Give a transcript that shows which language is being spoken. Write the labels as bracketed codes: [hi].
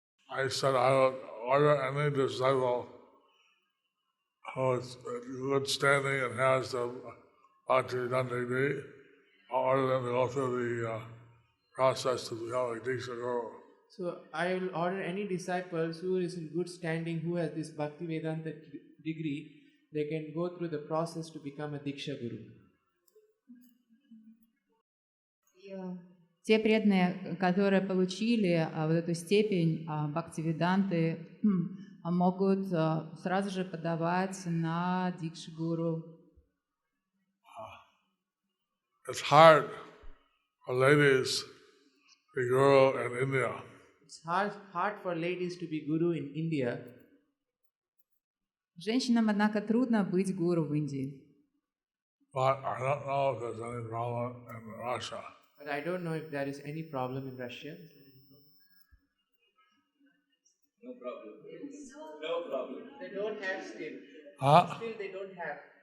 [en] I said I would order any disciple who is in good standing and has the Bhakti Vedanta degree, I'll order them to go through the process to become a Diksha Guru. So I will order any disciples who is in good standing, who has this Bhakti Vedanta degree, they can go through the process to become a Diksha Guru. [ru] Те преданные, которые получили вот эту степень бхакти-веданты, могут сразу же подавать на Дикша-гуру. [en] It's hard for ladies to be guru in India. It's hard for ladies to be guru in India. [ru] Женщинам, однако, трудно быть гуру в Индии. [en] But I don't know if there's any problem in Russia. But I don't know if there is any problem in Russia. No problem. No problem. They don't have still. Huh? Still they don't have.